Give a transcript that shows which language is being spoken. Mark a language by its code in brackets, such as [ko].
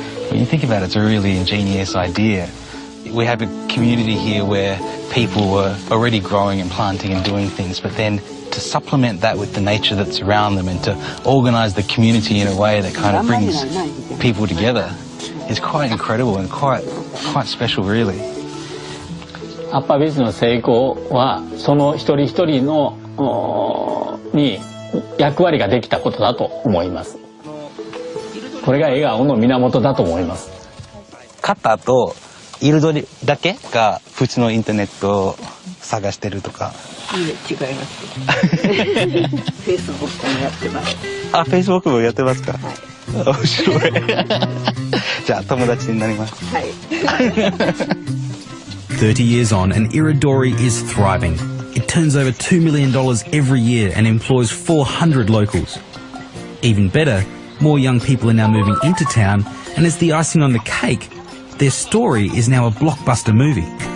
[en] When you think about it, it's a really ingenious idea. We have a community here where people were already growing and planting and doing things, but then to supplement that with the nature that's around them and to organise the community in a way that kind of brings people together is quite incredible and quite special, really. [ja] 葉っぱビジネスの成功はその一人一人のに役割ができたことだと思います。これが笑顔の源だと思います。型と彩りだけが普通のインターネットを探してるとか。いえ、違います。 Facebook もやってます。あ、Facebook もやってますか。はい。面白い。じゃあ友達になります。はい。 [en] 30 years on, and Iridori is thriving. It turns over $2 million every year and employs 400 locals. Even better, more young people are now moving into town, and as the icing on the cake, their story is now a blockbuster movie.